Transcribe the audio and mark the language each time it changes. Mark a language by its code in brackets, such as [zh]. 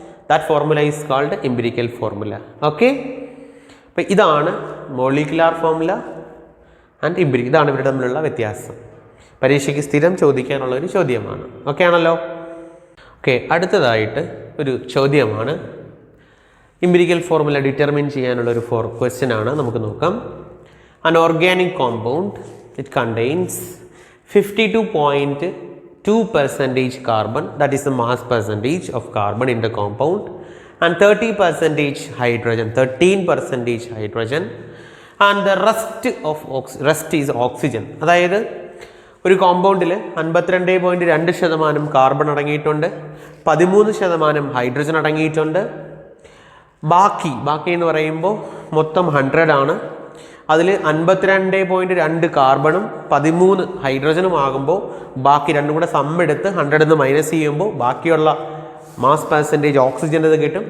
[en] That formula is called empirical formula. [ml] Okay. അപ്പോൾ ഇതാണ് molecular formula and ഇംപിരിക്കൽ. ഇതാണ് ഇവരുടെ തമ്മിലുള്ള വ്യത്യാസം. പരീക്ഷയ്ക്ക് സ്ഥിരം ചോദിക്കാനുള്ള ഒരു ചോദ്യമാണ്. ഓക്കെ ആണല്ലോ. ഓക്കെ, അടുത്തതായിട്ട് ഒരു ചോദ്യമാണ്. ഇംപിരിക്കൽ ഫോർമുല ഡിറ്റർമിൻ ചെയ്യാനുള്ള ഒരു ക്വസ്റ്റ്യൻ ആണ്. നമുക്ക് നോക്കാം. [en] An organic compound, it contains 52.2% carbon, that is the mass percentage of carbon in the compound, and 30% hydrogen, 13% hydrogen, and the rest is oxygen. [ml] അതായത് ഒരു കോമ്പൗണ്ടിൽ 52.2% കാർബൺ അടങ്ങിയിട്ടുണ്ട്, 13% ഹൈഡ്രജൻ അടങ്ങിയിട്ടുണ്ട്. ബാക്കി എന്ന് പറയുമ്പോൾ മൊത്തം 100 ആണ്. അതിൽ 52.2 കാർബണും 13 ഹൈഡ്രജനും ആകുമ്പോൾ ബാക്കി രണ്ടും കൂടെ സമ്മെടുത്ത് 100 നിന്ന് മൈനസ് ചെയ്യുമ്പോൾ ബാക്കിയുള്ള മാസ് പെർസെൻറ്റേജ് ഓക്സിജൻ്റെത് കിട്ടും.